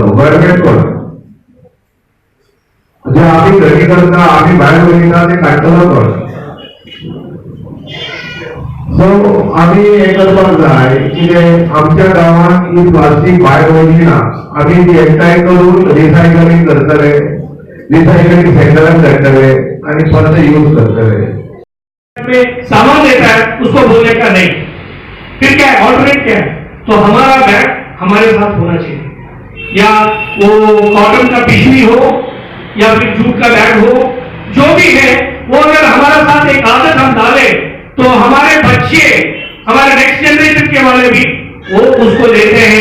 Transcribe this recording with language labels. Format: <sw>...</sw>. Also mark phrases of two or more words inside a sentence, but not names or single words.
<kok>गव्हर्नमेंट कोण जे आमी घरी करता आमी भायर वयता ते काडटलो कोण. सो आमी हे करपाक जाय कितें आमच्या गांवांत ही प्लास्टीक भायर वयची ना. आमी ती एकठांय करून रिसायकलिंग करतले, रिसाइकलिंग सेंटरात करते आणि परत यूज करते.</kok> <hi>सामान देता है उसको बोलने का नहीं. फिर क्या है ऑल्टरनेट क्या है. तो हमारा बैग हमारे साथ होना चाहिए. या वो कॉटन का पिशवी हो या फिर जूट का बैग हो, जो भी है वो अगर हमारे साथ एक आदत हम डाले तो हमारे बच्चे, हमारे</hi> <en>next generation</en> <hi>के वाले भी वो उसको लेते हैं.</hi>